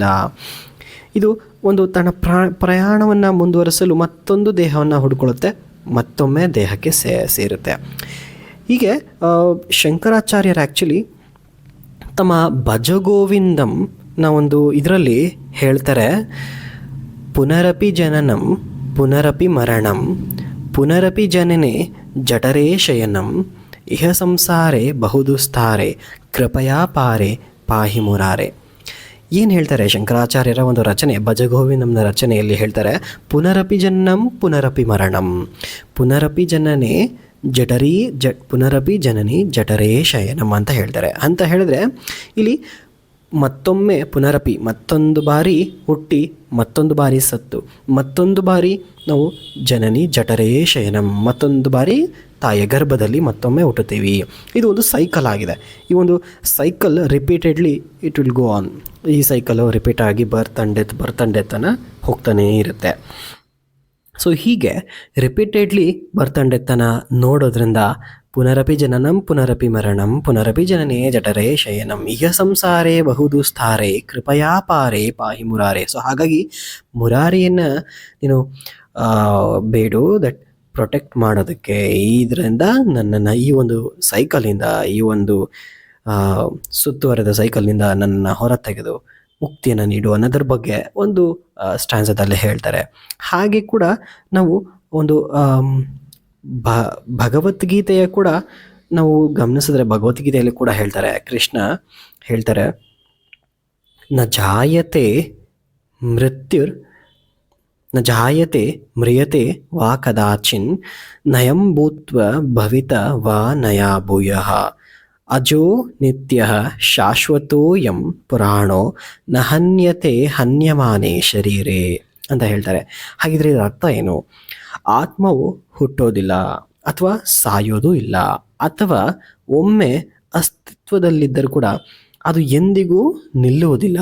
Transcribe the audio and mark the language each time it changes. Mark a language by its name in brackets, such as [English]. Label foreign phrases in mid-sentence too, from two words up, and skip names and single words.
[Kannada] ಇದು ಒಂದು ತನ್ನ ಪ್ರಯಾಣವನ್ನು ಮುಂದುವರಿಸಲು ಮತ್ತೊಂದು ದೇಹವನ್ನು ಹುಡ್ಕೊಳ್ಳುತ್ತೆ, ಮತ್ತೊಮ್ಮೆ ದೇಹಕ್ಕೆ ಸೇರುತ್ತೆ. ಹೀಗೆ ಶಂಕರಾಚಾರ್ಯರು ಆ್ಯಕ್ಚುಲಿ ತಮ್ಮ ಭಜಗೋವಿಂದಂ ಒಂದು ಇದರಲ್ಲಿ ಹೇಳ್ತಾರೆ, [Sanskrit] ಪುನರಪಿ ಜನನಂ ಪುನರಪಿ ಮರಣಂ ಪುನರಪಿ ಜನನೆ ಜಠರೇ ಶಯನಂ ಇಹ ಸಂಸಾರೇ ಬಹುದುಸ್ತಾರೆ ಕೃಪಯಾ ಪಾರೆ ಪಾಹಿ ಮುರಾರೆ. [Kannada] ಏನು ಹೇಳ್ತಾರೆ ಶಂಕರಾಚಾರ್ಯರ ಒಂದು ರಚನೆ, ಭಜಗೋವಿಂದಮ್ನ ರಚನೆಯಲ್ಲಿ ಹೇಳ್ತಾರೆ, [Sanskrit] ಪುನರಪಿ ಜನನಂ ಪುನರಪಿ ಮರಣಂ ಪುನರಪಿ ಜನನೆ ಪುನರಪಿ ಜನನಿ ಜಠರೇ ಶಯನಂ [Kannada] ಅಂತ ಹೇಳ್ತಾರೆ. ಅಂತ ಹೇಳಿದ್ರೆ ಇಲ್ಲಿ ಮತ್ತೊಮ್ಮೆ ಪುನರಪಿ, ಮತ್ತೊಂದು ಬಾರಿ ಹುಟ್ಟಿ ಮತ್ತೊಂದು ಬಾರಿ ಸತ್ತು, ಮತ್ತೊಂದು ಬಾರಿ ನಾವು [Sanskrit] ಜನನಿ ಜಠರೇ ಶಯನಂ, [Kannada] ಮತ್ತೊಂದು ಬಾರಿ ತಾಯಿಯ ಗರ್ಭದಲ್ಲಿ ಮತ್ತೊಮ್ಮೆ ಹುಟ್ಟುತ್ತೀವಿ. ಇದು ಒಂದು ಸೈಕಲ್ ಆಗಿದೆ. ಈ ಒಂದು [English] cycle repeatedly it will go on. [Kannada] ಈ ಸೈಕಲು ರಿಪೀಟ್ ಆಗಿ [English] birth and death [Kannada] ಹೋಗ್ತಾನೇ ಇರುತ್ತೆ. ಸೊ ಹೀಗೆ [English] repeatedly birth and death [Sanskrit] ನೋಡೋದ್ರಿಂದ ಪುನರಪಿ ಜನನಂ ಪುನರಪಿ ಮರಣಂ ಪುನರಪಿ ಜನನೇ ಜಠರೇ ಶಯನಂ ಇಹ ಸಂಸಾರೇ ಬಹುದುಸ್ತಾರೆ ಕೃಪಯಾ ಪಾರೆ ಪಾಹಿ ಮುರಾರೆ. [Kannada] ಸೊ ಹಾಗಾಗಿ ಮುರಾರಿಯನ್ನು ನೀನು ಬೇಡು, [English] that protect [Kannada] ಮಾಡೋದಕ್ಕೆ, ಇದರಿಂದ ನನ್ನನ್ನು ಈ ಒಂದು ಸೈಕಲಿಂದ, ಈ ಒಂದು ಸುತ್ತುವರೆದ ಸೈಕಲ್ನಿಂದ ನನ್ನನ್ನು ಹೊರ ತೆಗೆದು ಮುಕ್ತಿಯನ್ನು ನೀಡು ಅನ್ನೋದ್ರ ಬಗ್ಗೆ ಒಂದು ಸ್ಟ್ಯಾನ್ಸದಲ್ಲಿ ಹೇಳ್ತಾರೆ. ಹಾಗೆ ಕೂಡ ನಾವು ಒಂದು ಭಗವದ್ಗೀತೆಯ ಕೂಡ ನಾವು ಗಮನಿಸಿದ್ರೆ, ಭಗವದ್ಗೀತೆಯಲ್ಲಿ ಕೂಡ ಹೇಳ್ತಾರೆ, ಕೃಷ್ಣ ಹೇಳ್ತಾರೆ, [Sanskrit] ನ ಜಾಯತೆ ಮೃತ್ಯುರ್ ನ ಜಾಯತೆ ಮ್ರಿಯತೆ ವಾ ಕದಾಚಿನ್ ನಯಂ ಭೂತ್ವ ಭವಿತ ವಾ ನಯಾ ಭೂಯಃ ಅಜೋ ನಿತ್ಯ ಶಾಶ್ವತೋಯಂ ಪುರಾಣೋ ನ ಹನ್ಯತೆ ಹನ್ಯಮಾನೇ ಶರೀರೇ [Kannada] ಅಂತ ಹೇಳ್ತಾರೆ. ಹಾಗಿದ್ರೆ ಇದರ ಅರ್ಥ ಏನು? ಆತ್ಮವು ಹುಟ್ಟೋದಿಲ್ಲ ಅಥವಾ ಸಾಯೋದು ಇಲ್ಲ, ಅಥವಾ ಒಮ್ಮೆ ಅಸ್ತಿತ್ವದಲ್ಲಿದ್ದರೂ ಕೂಡ ಅದು ಎಂದಿಗೂ ನಿಲ್ಲುವುದಿಲ್ಲ.